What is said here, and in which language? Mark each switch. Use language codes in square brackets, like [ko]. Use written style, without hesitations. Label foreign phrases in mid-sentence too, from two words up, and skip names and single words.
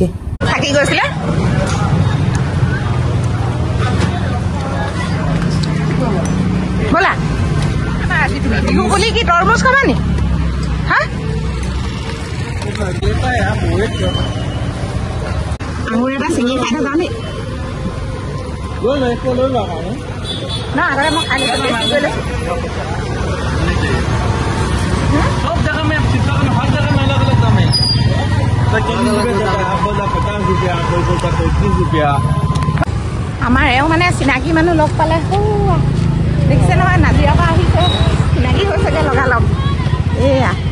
[as] থাকি গৈছিলে ব'লা বিহু বুলি কি তৰমুজ খাবা নি? হা আঙুৰ এটা ছিঙি খাই থকা দেই না আগতে মই খাই লৈছোঁ [hi] सब जगह में चित्तौड़ में हर जगह में अलग अलग दाम है [as] আমাৰ এওঁ মানে চিনাকি মানুহ লগ পালে দেখিছে নহয় নাজিৰাৰ পৰা আহিছে চিনাকি হৈছেগৈ লগালগ এয়া